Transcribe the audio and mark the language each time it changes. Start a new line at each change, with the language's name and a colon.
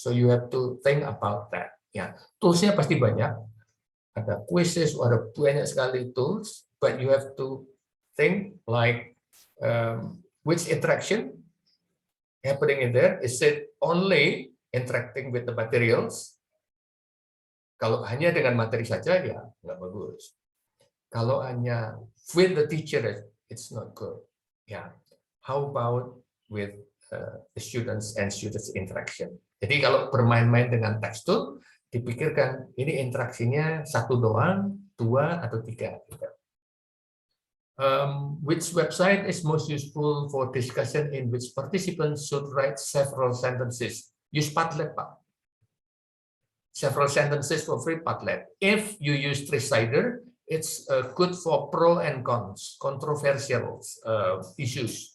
English: So you have to think about that.
Indonesian: Ya, toolsnya pasti banyak. Ada quizzes, ada banyak sekali tools,
English: but you have to think like which interaction happening in there. Is it only interacting with the materials?
Indonesian: Kalau hanya dengan materi saja, ya nggak bagus. Kalau hanya
English: with the teacher, it's not good. Ya, how about with the students and students interaction?
Indonesian: Jadi kalau bermain-main dengan teks tool, dipikirkan ini interaksinya satu doang, dua atau tiga.
English: Which website is most useful for discussion in which participants should write several sentences? Use Padlet, Pak. Several sentences for free Padlet. If you use Trisider, it's good for pro and cons, controversial issues.